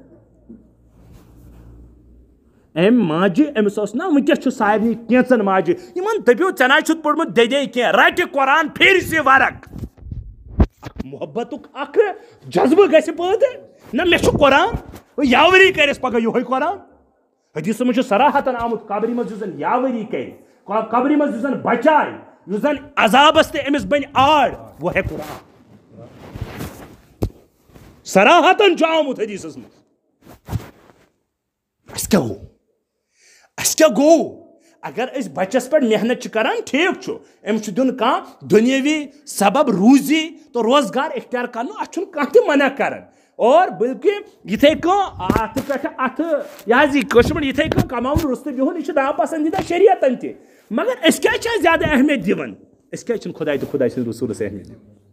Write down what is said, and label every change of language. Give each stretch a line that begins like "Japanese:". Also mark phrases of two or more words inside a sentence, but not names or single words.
Kashmiri: أمۍ ماجہِ أمِس اوس نا وٕنکٮ۪س چھُ سارنٕے کینٛژن ماجہِ یِمن دٔپِو ژےٚ نہ چھُتھ پوٚرمُت دٔدے کینٛہہ رٹہِ قرآن پھیرِ سہِ ورق محبتُک اکھ جذبہٕ گژھِ پٲدٕ نہ مےٚ چھُ قرآن یاوری کرٮ۪س پگاہ یِہوے قرآن حدیثس منٛز چھُ صراحتن آمُت قبرِ منٛز یُس زن یاوری کرِ قبرِ منٛز یُس زن بچایہِ یُس زن عذابس تہِ أمِس بنہِ آڑ
Urdu: وہ ہے قرآن
Kashmiri: صراحتن چھُ آمُت حدیثس منٛز اَسہِ کیٛاہ گوٚو اگر أسۍ بچس پٮ۪ٹھ محنت چھِ کران ٹھیٖک چھُ أمِس چھُ دیُن کانٛہہ دُنیٲوی سبب روزی تہٕ روزگار اختیار کرنُک اَتھ چھُنہٕ کانٛہہ تہِ منع کران اور بلکہ یِتھٕے کٔنۍ اتھ پٮ۪ٹھ اتھٕ یہِ حظ یہِ کٲشِر پٲٹھۍ یِتھٕے کٔنۍ کماوُن رُستہٕ بِہُن یہِ چھُ ناپسنٛدیٖدہ شریعتن تہِ مگر أسۍ کیٛازِ چھِ اتھ زیادٕ اہمیت دِوان أسۍ کیٛازِ چھِنہٕ خۄداے تہٕ خۄداے سٕنٛدِس رسوٗلس اہمیت دِوان